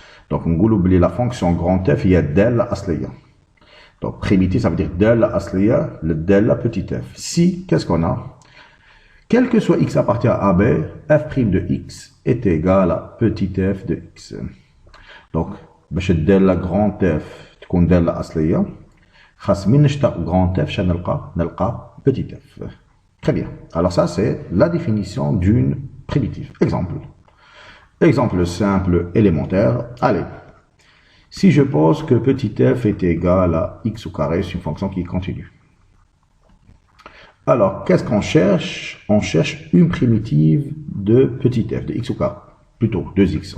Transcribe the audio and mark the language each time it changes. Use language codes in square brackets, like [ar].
[fr] Donc, on oublie la fonction grand f, il y a del asliya. Donc, primitive, ça veut dire del asliya, le del petit f. Si, qu'est-ce qu'on a? Quel que soit x appartient à AB, f' de x est égal à petit f de x. [ar] Donc, باش del grand f تكون del asliya. خاص من نشتق grand f شنو نلقى petit f. [fr] Très bien. Alors ça, c'est la définition d'une primitive. Exemple. Exemple simple élémentaire. Allez. Si je pose que petit f est égal à x au carré, c'est une fonction qui continue. Alors, qu'est-ce qu'on cherche? On cherche une primitive de petit f, de x au carré. Plutôt, 2x.